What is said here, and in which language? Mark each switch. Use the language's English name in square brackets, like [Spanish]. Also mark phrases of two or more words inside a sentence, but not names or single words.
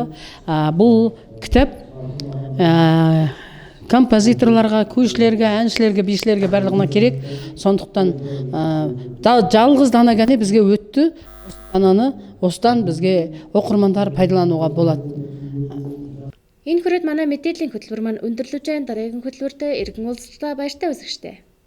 [Kazakh] Бұл кітап композиторларға, күйшілерге, әншілерге, бишілерге барлығына керек. Сондықтан жалғыз дана ғана бізге өтті. Дананы осыдан бізге оқырмандар пайдалануға болады. [Mongolian] Энэ хүрээд манай мэдээллийн хөтөлбөр маань өндөрлөж байгаа дараагийн хөтөлбөртөө иргэн уулзалтаа баяртай үсгэжтэй.